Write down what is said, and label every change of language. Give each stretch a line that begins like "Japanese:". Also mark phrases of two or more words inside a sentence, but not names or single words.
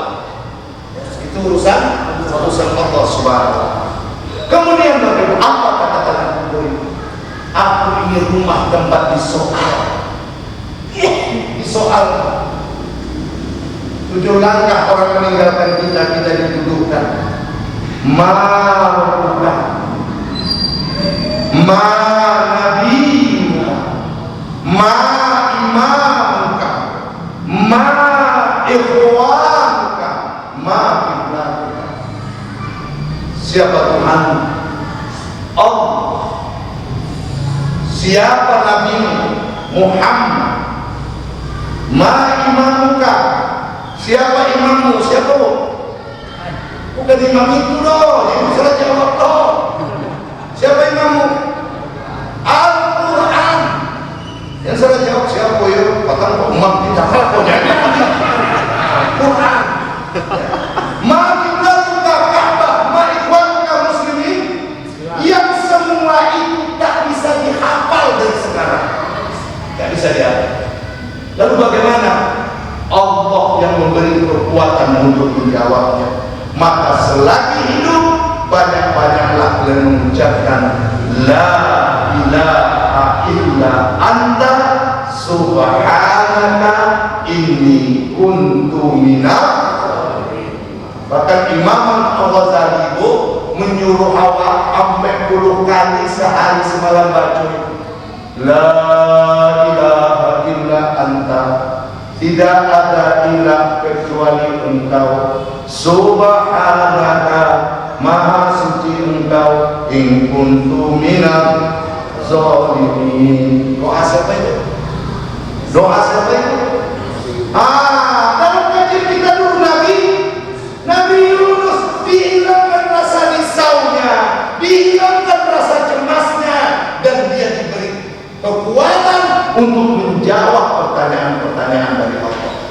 Indonesian: Itu urusan
Arabic: الله سبحانه وتعالى.
Indonesian: Kemudian Bapak Ibu, apa kata-kata kubur itu? Aku ingin rumah tempat disoal. Disoal. 7 langkah orang meninggalkan kita didudukkan.
Arabic: من ربك، من نبيك، من إمامك، من إخوانك، من قبلتك.
Indonesian: Siapa Tuhan? Allah. Siapa Nabi Muhammad?
Arabic: من إمامك.
Indonesian: Siapa imammu? Siapa? Bukan imam itu loh, yang salah jawab loh. Siapa imammu? Al-Quran. Yang salah jawab siapa ya? Bahkan imam kita kok jadi Quran.
Arabic: من قبلتك كعبة، من إخوانك مسلمين.
Indonesian: Yang semua itu tak bisa dihafal dari sekarang. Tak bisa dihafal. Lalu bagaimana? Allah yang memberi kekuatan untuk menjawabnya. Maka selagi hidup banyak-banyaklah kalian mengucapkan
Arabic: لا إله إلا أنت سبحانك إني كنت من الظالمين.
Indonesian: Bahkan Imam Al-Ghazali menyuruh awak sampai 10 kali sehari semalam baca
Arabic: لا إله إلا أنت,
Indonesian: tidak ada ilah kecuali engkau, subhanaka, maha suci engkau,
Arabic: إن كنت من الظالمين.
Indonesian: Doa siapa itu? Doa siapa itu? Dalam kajian kita dulu Nabi Yunus dihilangkan rasa risaunya, dihilangkan rasa cemasnya, dan dia diberi kekuatan untuk menjawab pertanyaan-pertanyaan dari Allah.